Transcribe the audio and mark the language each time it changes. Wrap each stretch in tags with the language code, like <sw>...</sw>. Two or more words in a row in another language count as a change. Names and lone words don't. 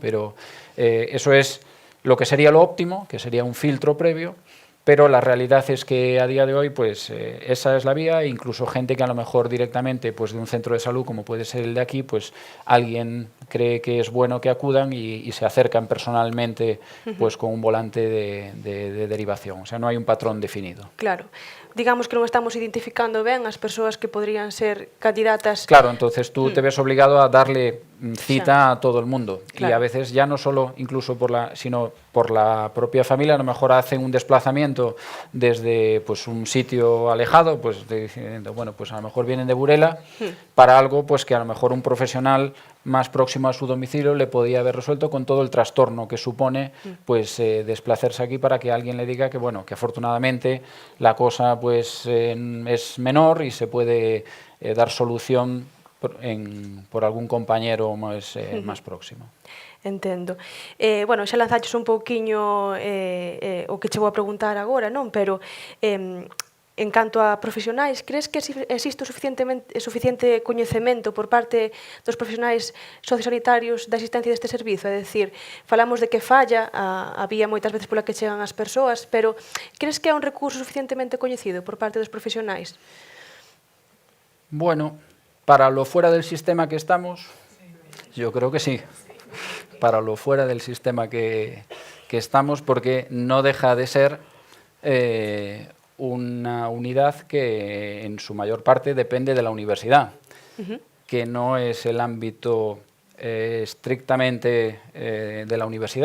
<es>Pero eso es lo que sería lo óptimo, que sería un filtro previo, pero la realidad es que a día de hoy pues esa es la vía, e incluso gente que a lo mejor directamente pues de un centro de salud como puede ser el de aquí, pues alguien cree que es bueno que acudan y se acercan personalmente pues con un volante de derivación, o sea, no hay un patrón definido.</es> <gl>Claro. digamos que non estamos identificando ben as persoas que podrían ser candidatas.</gl> <es>Claro, entonces tú te ves obligado a darle cita a todo el mundo. Claro. Y a veces ya no solo incluso sino por la propia familia, a lo mejor hacen un desplazamiento desde pues un sitio alejado, pues diciendo, bueno, pues a lo mejor vienen de Burela para algo pues que a lo mejor un profesional más próximo a su domicilio le podía haber resuelto con todo el trastorno que supone pues desplazarse aquí para que alguien le diga que bueno, que afortunadamente la cosa pues es menor y se puede dar solución por algún compañero</es> <gl>máis próximo. Entendo. Bueno, xa lanzaches un pouquiño o que che vou a preguntar agora, non? Pero en canto a profesionais, crees que existe suficiente coñecemento por parte dos profesionais sociosanitarios da existencia deste servizo? É dicir, falamos de que falla a vía moitas veces pola que chegan as persoas, pero crees que é un recurso suficientemente coñecido por parte dos profesionais?</gl> <es>Bueno, para lo fuera del sistema que estamos, yo creo que sí. Para lo fuera del sistema que estamos, porque no deja de ser una unidad que en su mayor parte depende de la universidad, que no es el ámbito estrictamente de la universidad.</es>